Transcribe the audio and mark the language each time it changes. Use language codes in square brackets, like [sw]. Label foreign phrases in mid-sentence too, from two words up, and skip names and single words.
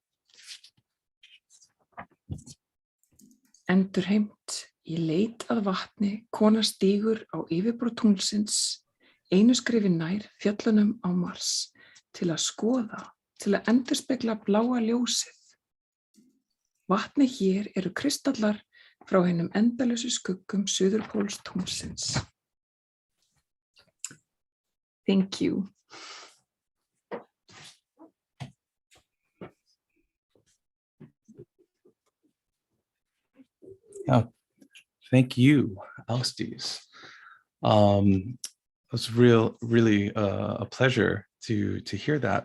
[is] Endurheimt í leit að vatni, kona stígur á yfirborð tunglsins, einu skrefi nær fjöllunum á Mars, til að skoða, til að endurspegla bláa ljósið. Vatni hér eru kristallar frá hinum endalausu skuggum suðurpóls tunglsins. [en] Thank you. Yeah, thank you, Austies. It was really a pleasure to hear that.